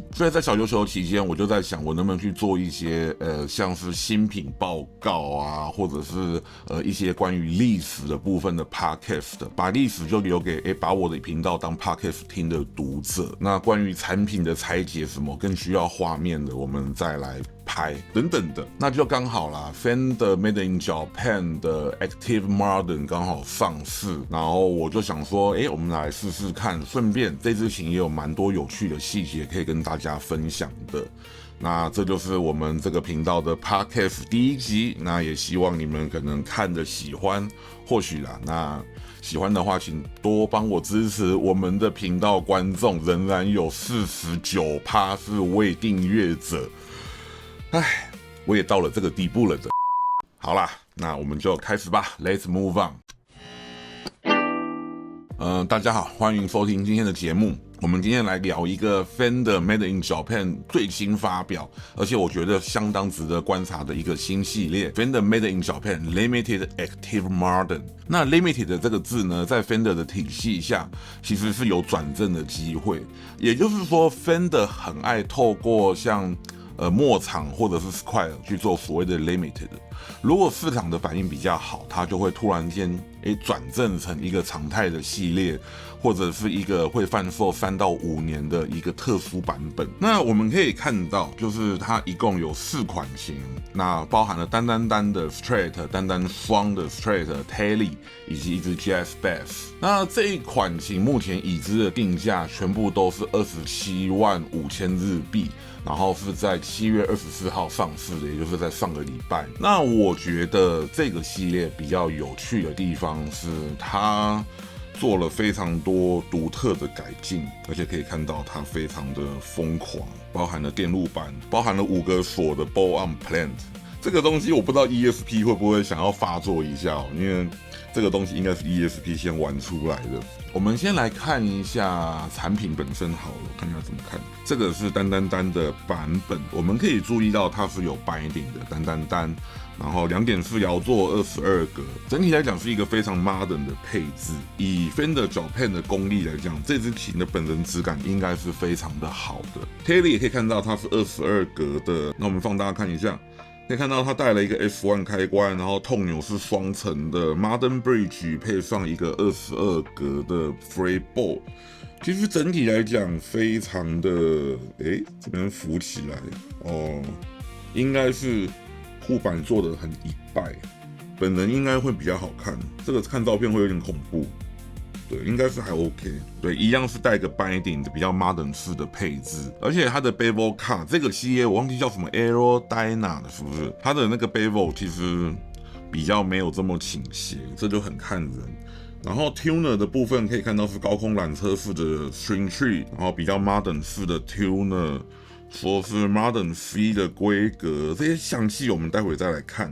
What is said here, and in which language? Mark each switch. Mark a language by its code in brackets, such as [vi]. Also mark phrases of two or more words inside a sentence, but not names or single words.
[zh] 所以在小琉球期間，我就在想，我能不能去做一些像是新品報告啊，或者是一些關於歷史的部分的 podcast， 把歷史就留給把我的頻道當 podcast 聽的讀者。那關於產品的拆解什麼更需要畫面的，我們再來拍等等的，那就剛好啦。Fender Made in Japan 的 Active Modern 剛好上市，然後我就想說，我們來試試看，順便這支琴也有蠻多有趣的細節可以跟大家分享的。那這就是我們這個頻道的 Podcast 第1集，那也希望你們可能看着喜歡，或許啦，那喜歡的話，請多幫我支持我們的頻道。觀眾仍然有49%是未訂閱者。我也到了這個地步了的。好啦，那我們就開始吧 ， [en] Let's move on。 [zh] 大家好，歡迎收聽今天的節目。我們今天來聊一個 Fender Made in Japan 最新發表，而且我覺得相當值得觀察的一個新系列 Fender Made in Japan Limited Active Modern。那 Limited 的這個字呢，在 Fender 的體系下，其實是有轉正的機會。也就是說 ，Fender 很愛透過像末場或者是 Squire 去做所謂的 Limited， 如果市場的反應比較好，它就會突然間轉正成一個常態的系列，或者是一個會販售3到5年的一個特殊版本。那我們可以看到，就是它一共有4款琴，那包含了单的 Strat、单双的 Strat、Tele 以及一支 Jazz Bass。那這一款琴目前已知的定價全部都是275000日幣。然後是在7月24號上市的，也就是在上個禮拜。那我覺得這個系列比較有趣的地方是，它做了非常多獨特的改進，而且可以看到它非常的瘋狂，包含了電路板，包含了5個鎖的 Ball-on Plant。這個東西我不知道 ESP 會不會想要發作一下，因為這個東西應該是 ESP 先玩出來的。我們先來看一下產品本身好了，看一下怎麼看。這個是单的版本，我們可以注意到它是有 binding 的单，然後2.4搖座22格，整體來講是一個非常 modern 的配置。以 Fender Japan 的功力來講，這支琴的本人質感應該是非常的好的。Tele 也可以看到它是22格的，那我們放大看一下。可以看到它帶了一個 F1 開關，然後痛鈕是雙層的 Modern Bridge， 配上一個22格的 Fretboard。其實整體來講非常的，這邊浮起來哦，應該是護板做的很一敗，本人應該會比較好看，這個看照片會有點恐怖。對，應該是還 OK。對，一樣是帶個 binding 的比較 modern 式的配置，而且它的 [en] bevel cut [zh] 這個系列我忘記叫什麼 Aerodyna 的，是不是？它的那個 bevel 其實比較沒有這麼傾斜，這就很看人。然後 tuner 的部分可以看到是高空纜車式的 [en] string tree， [zh] 然後比較 modern 式的 tuner， 說是 modern C 的規格，這些詳細我們待會再來看。